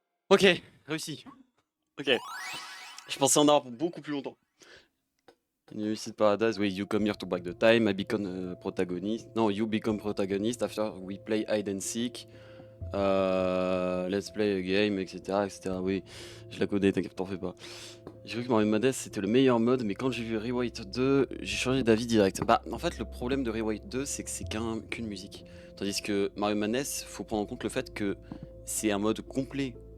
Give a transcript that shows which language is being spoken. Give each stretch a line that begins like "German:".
French: Ok, réussi. Ok. Je pensais en avoir pour beaucoup plus longtemps.
English: You see Paradise, oui, you come here to break the time, I become protagonist. No, you become protagonist after we play hide and seek. Let's play a game, etc., etc.
French: Oui, je la connais, t'en fais pas. J'ai cru que Mario Madness c'était le meilleur mode, mais quand j'ai vu Rewrite 2, j'ai changé d'avis direct. Bah, en fait, le problème de Rewrite 2, c'est que c'est qu'une musique. Tandis que Mario Madness, faut prendre en compte le fait que c'est un mode complet.